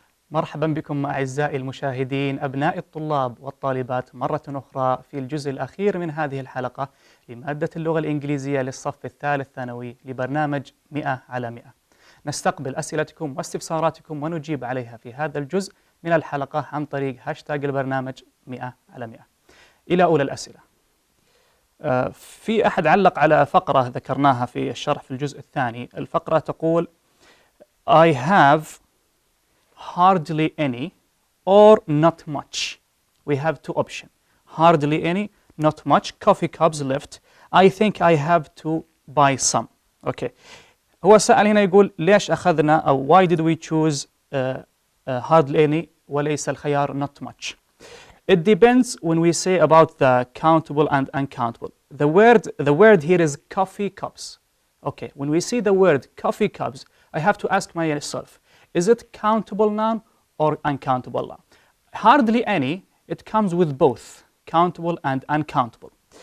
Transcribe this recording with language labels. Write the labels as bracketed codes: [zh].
[ar] مرحبا بكم أعزائي المشاهدين أبناء الطلاب والطالبات مرة أخرى في الجزء الأخير من هذه الحلقة لمادة اللغة الإنجليزية للصف الثالث ثانوي لبرنامج 100 على 100. نستقبل أسئلتكم واستفساراتكم ونجيب عليها في هذا الجزء من الحلقة عن طريق هاشتاج البرنامج 100 على 100. إلى أولى الأسئلة. في أحد علق على فقرة ذكرناها في الشرح في الجزء الثاني. الفقرة تقول [en] I have hardly any or not much. We have two options. Hardly any, not much. Coffee cups left. I think I have to buy some. Okay. [ar] هو سأل هنا يقول ليش أخذنا أو [en] why did we choose hardly any [ar] وليس الخيار [en] not much. It depends when we say about the countable and uncountable. The word here is coffee cups. Okay. When we see the word coffee cups, I have to ask myself, is it countable noun or uncountable noun? Hardly any, it comes with both countable and uncountable.